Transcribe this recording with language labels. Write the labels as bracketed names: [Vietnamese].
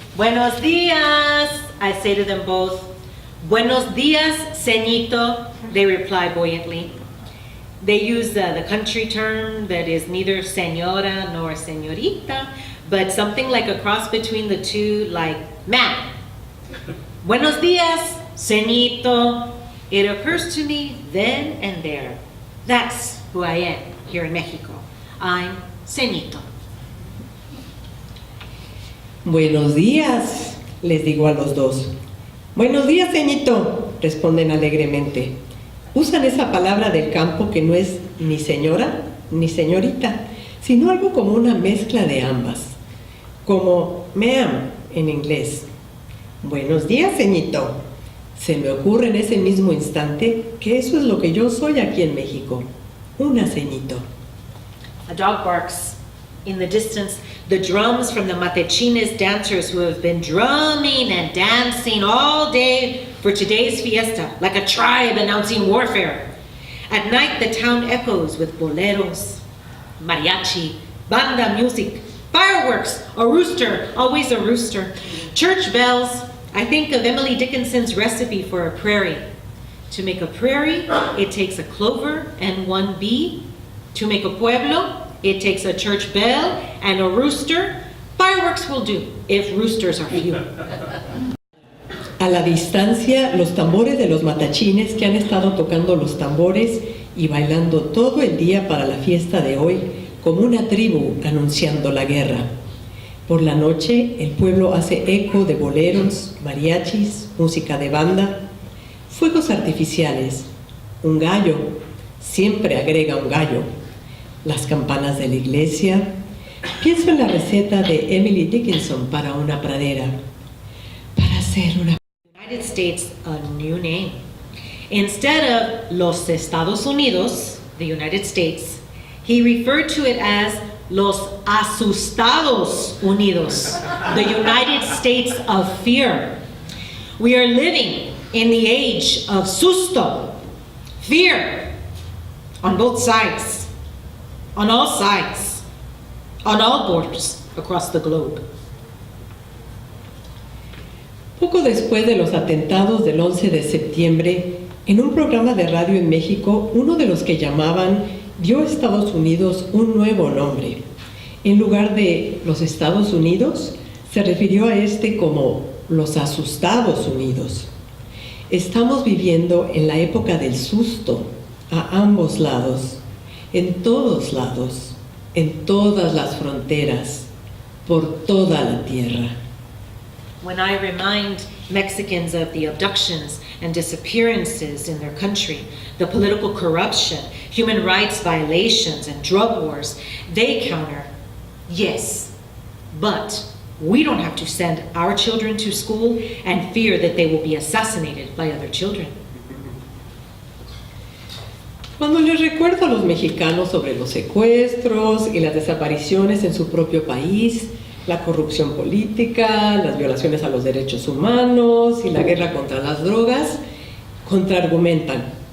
[Spanish] Buenos días, [English] I say to them both. [Spanish] Buenos días, ceñito, [English] they reply buoyantly. They use the country term that is neither señora nor señorita, but something like a cross between the two, like man. [Spanish] Buenos días, ceñito. [English] It occurs to me then and there. That's who I am here in Mexico. I'm ceñito. [Spanish] Buenos días, les digo a los dos. Buenos días, ceñito, responden alegremente. Usan esa palabra del campo que no es ni señora ni señorita, sino algo como una mezcla de ambas, como ma'am en inglés. Buenos días, ceñito. Se me ocurre en ese mismo instante que eso es lo que yo soy aquí en México, una ceñito. [English] A dog barks. In the distance, the drums from the Matechines dancers who have been drumming and dancing all day for today's fiesta, like a tribe announcing warfare. At night, the town echoes with boleros, mariachi, banda music, fireworks, a rooster, always a rooster, church bells. I think of Emily Dickinson's recipe for a prairie. To make a prairie, it takes a clover and one bee. To make a pueblo, it takes a church bell and a rooster. Fireworks will do if roosters are few. [Spanish] A la distancia, los tambores de los matachines que han estado tocando los tambores y bailando todo el día para la fiesta de hoy, como una tribu anunciando la guerra. Por la noche, el pueblo hace eco de boleros, mariachis, música de banda, fuegos artificiales, un gallo, siempre agrega un gallo, las campanas de la iglesia. Pienso en la receta de Emily Dickinson para una pradera, para hacer una... [English] United States a new name. Instead of Los Estados Unidos, the United States, he referred to it as Los Asustados Unidos, the United States of fear. We are living in the age of susto, fear, on both sides, on all sides, on all borders across the globe. [Spanish] Poco después de los atentados del 11 de septiembre, en un programa de radio en México, uno de los que llamaban dio a Estados Unidos un nuevo nombre. En lugar de los Estados Unidos, se refirió a este como los Asustados Unidos. Estamos viviendo en la época del susto, a ambos lados, en todos lados, en todas las fronteras, por toda la tierra. [English] When I remind Mexicans of the abductions and disappearances in their country, the political corruption, human rights violations, and drug wars, they counter, yes, but we don't have to send our children to school and fear that they will be assassinated by other children. [Spanish] Cuando les recuerdo a los mexicanos sobre los secuestros y las desapariciones en su propio país, la corrupción política, las violaciones a los derechos humanos y la guerra contra las drogas, contraargumentan.